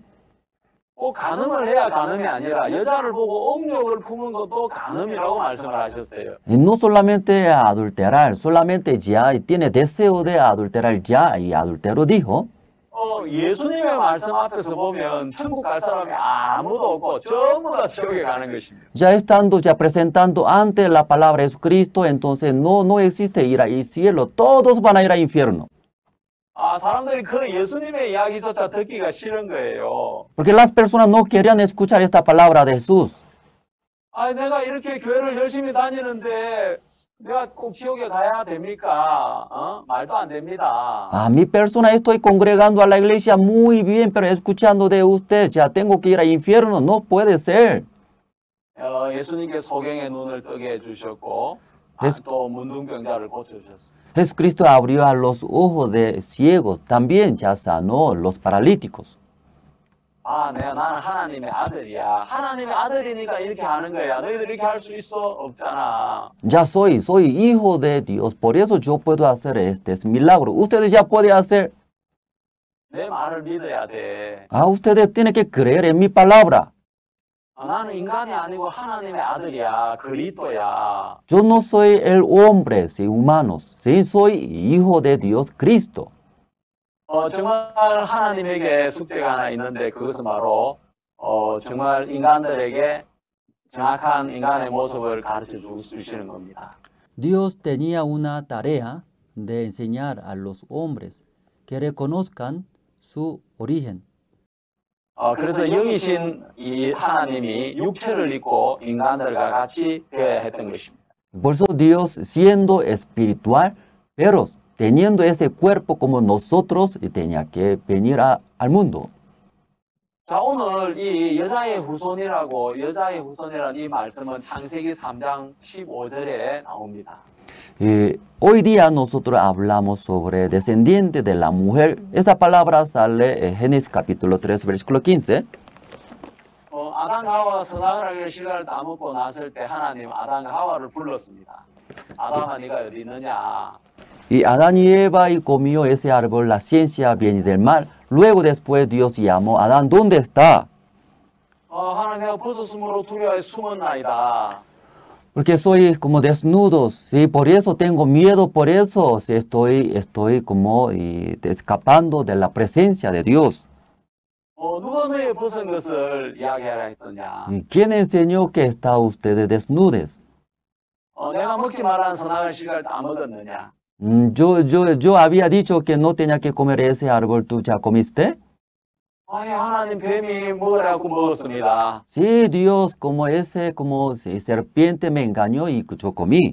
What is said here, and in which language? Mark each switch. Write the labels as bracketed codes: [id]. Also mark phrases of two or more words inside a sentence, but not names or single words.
[ko] 꼭 간음을 해야 간음이 아니라 여자를 보고 음욕을 품은 것도 간음이라고 말씀을 하셨어요. [es] No solamente adulterar, solamente ya tiene deseo de adulterar ya y adultero dijo. [ko] 예수님의 말씀 앞에서 보면 천국 갈 사람이 아무도 없고 전부 다 지옥에 가는 것입니다. [es] Ya estando ya presentando ante la palabra de Jesucristo, entonces no existe ir al cielo, todos van a ir al infierno. [ko] 사람들이 그 예수님의 이야기조차 듣기가 싫은 거예요. [es] Porque las personas no querían escuchar esta palabra de Jesús. [ko] 내가 이렇게 교회를 열심히 다니는데 내가 꼭 지옥에 가야 됩니까? 말도 안 됩니다. [es] Mi persona estoy congregando a la iglesia muy bien, pero escuchando de usted ya tengo que ir al infierno, no puede ser. [ko] 예수님께 소경의 눈을 뜨게 해주셨고 또 문둥병자를 고쳐주셨습니다. [es] Jesucristo abrió a los ojos de ciegos, también ya sanó los paralíticos. [ko] 나는 하나님의 아들이야. 하나님의 아들이니까 이렇게 하는 거야. 너희들 이렇게 할 수 있어? 없잖아. [es] Ya soy hijo de Dios, por eso yo puedo hacer este milagro. Ustedes ya pueden hacer. [ko] 내 말을 믿어야 돼. [es] Ustedes tienen que creer en mi palabra. [ko] 나는 인간이 아니고 하나님의 아들이야. 그리스도야. [es] Yo no soy el hombre, humanos, sí, soy hijo de Dios, Cristo. [ko] 정말 하나님에게 숙제가 하나 있는데 그것은 바로 정말 인간들에게 정확한 인간의 모습을 가르쳐 주시는 겁니다. [es] Dios tenía una tarea de enseñar a los hombres que reconozcan su origen. [ko] 그래서 영이신 이 하나님이 육체를 입고 인간들과 같이 되어야 했던 것입니다. [es] Por eso Dios, siendo espiritual, pero teniendo ese cuerpo como nosotros, tenía que venir al mundo. [ko] 자, 오늘 이 여자의 후손이라는 이 말씀은 창세기 3장 15절에 나옵니다. [es] Hoy día nosotros hablamos sobre descendiente de la mujer. Esta palabra sale en Génesis capítulo 3, versículo 15. [ko] 아담과 하와가 선악을 실과를 따먹고 났을 때 하나님 아담과 하와를 불렀습니다. 아담아 네가 어디 있느냐? [es] Y Adán y Eva y comió ese árbol, la ciencia bien y del mal. Luego después Dios llamó a Adán, ¿dónde está? [ko] 하나님 내가 벗었으므로 두려워해 숨었나이다. [es] Porque soy como desnudos, ¿sí? Por eso tengo miedo, por eso estoy como escapando de la presencia de Dios. [ko] 누가 너의 벗은 것을 이야기하라 했더냐? [es] ¿Quién enseñó que está ustedes desnudes? [ko] 내가 먹지 말라는 선악을 실과를 다 먹었느냐? [es] Yo había dicho que no tenía que comer ese árbol, ¿tú ya comiste? [ko] 하나님 뱀이 먹으라고 먹었습니다. [es] Sí, Dios, como serpiente me engañó y yo comí.